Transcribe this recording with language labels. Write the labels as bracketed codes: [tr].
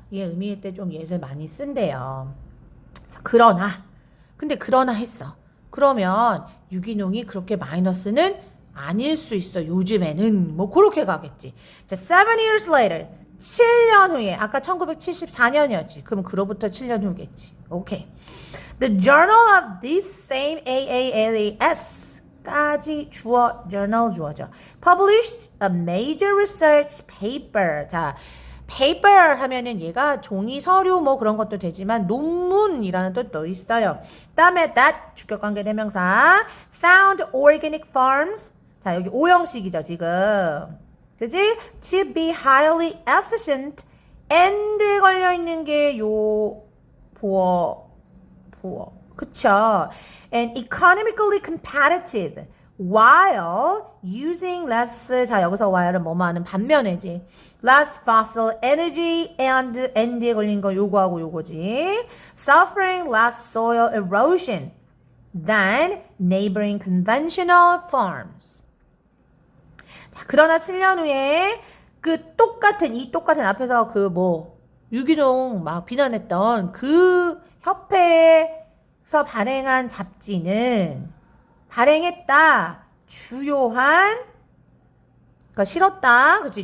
[ko] 이 의미일 때 좀 yet을 많이 쓴대요. 그러나 근데 그러나 했어. 그러면 유기농이 그렇게 마이너스는 아닐 수 있어. 요즘에는 뭐 그렇게 가겠지. 자, [en] 7 years later [ko] 7년 후에 아까 1974년이었지. 그럼 그로부터 7년 후겠지. 오케이. [en] The journal of this same AALAS [ko] 까지 [en] journal [ko] 주어져. [en] Published a major research paper. [ko] 자, paper 하면은 얘가 종이 서류 뭐 그런 것도 되지만 논문이라는 뜻도 있어요. 다음에 [en] that [ko] 주격관계대명사 [en] found organic farms. [ko] 자, 여기 오형식이죠, 지금. 그지? [en] To be highly efficient. [ko] and에 걸려 있는 게 요 보어. 그쵸? [en] And economically competitive. while using less. [ko] 자, 여기서 while은 뭐뭐 하는 반면에지. [en] less fossil energy and [ko] end에 걸린 거 요거하고 요거지. [en] suffering less soil erosion than neighboring conventional farms. [ko] 자, 그러나 7년 후에 그 똑같은 앞에서 그 뭐 유기농 막 비난했던 그 협회에서 발행한 잡지는 발행했다. 주요한 그러니까 실었다. 그치?